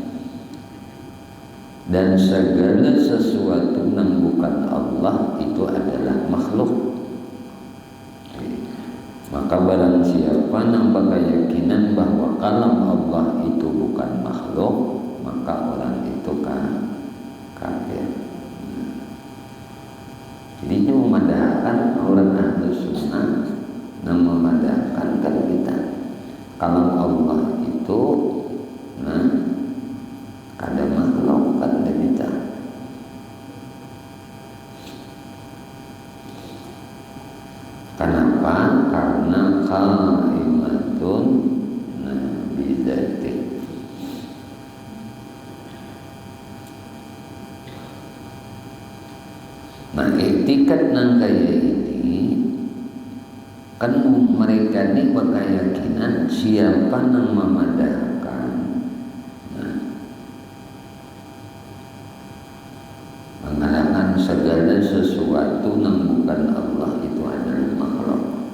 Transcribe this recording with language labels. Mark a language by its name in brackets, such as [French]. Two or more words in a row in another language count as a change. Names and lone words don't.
[Banjar] Dan segala sesuatu yang bukan Allah itu adalah makhluk. Maka barang siapa yang berkeyakinan bahwa kalam Allah itu bukan makhluk, maka orang itu kafir. Jadi ini memadahkan orang Ahlus Sunnah yang memadahkan kan kita kalam Allah itu kada makhluk kan kita. Kenapa? [Arabic] Karena قائمة بذاته. [Banjar] Nah, etikat nang kaya ini kan mereka ini berkeyakinan siapa yang memadahkan mengatakan segala sesuatu yang bukan Allah itu adalah makhluk.